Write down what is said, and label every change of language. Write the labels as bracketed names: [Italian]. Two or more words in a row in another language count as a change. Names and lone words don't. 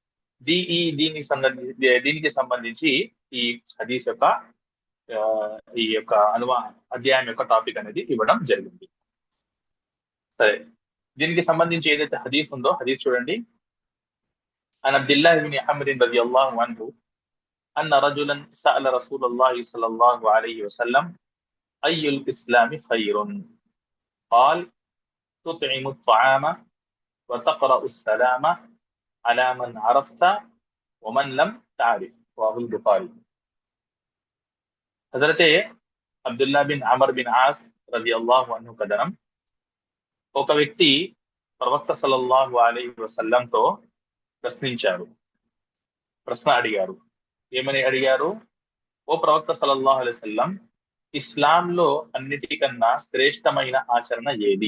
[Telugu] దీనికి సంబంధించి ఈ హదీస్ యొక్క ఈ యొక్క అధ్యాయం యొక్క టాపిక్ అనేది ఇవ్వడం జరిగింది. సరే, దీనికి సంబంధించి ఏదైతే హదీస్ ఉందో హదీస్ చూడండి. [Arabic] عن عبد الله بن عمرو رضي الله عنه أن رجلا سأل رسول الله صلى الله عليه وسلم أي الإسلام خير قال تطعم الطعام وتقرأ السلام على من عرفت ومن لم تعرف. رواه البخاري. [Telugu] హజరతే అబ్దుల్లా బిన్ అమర్ బిన్ ఆస్ [Arabic] رضي الله عنه [Telugu] కథనం. ఒక వ్యక్తి ప్రవక్త [Arabic] صلى الله عليه وسلم [Telugu] ప్రశ్న అడిగారు. ఏమని అడిగారు? ఓ ప్రవక్త [Arabic] صلى الله عليه وسلم, [Telugu] ఇస్లాంలో అన్నిటికన్నా శ్రేష్టమైన ఆచరణ ఏది?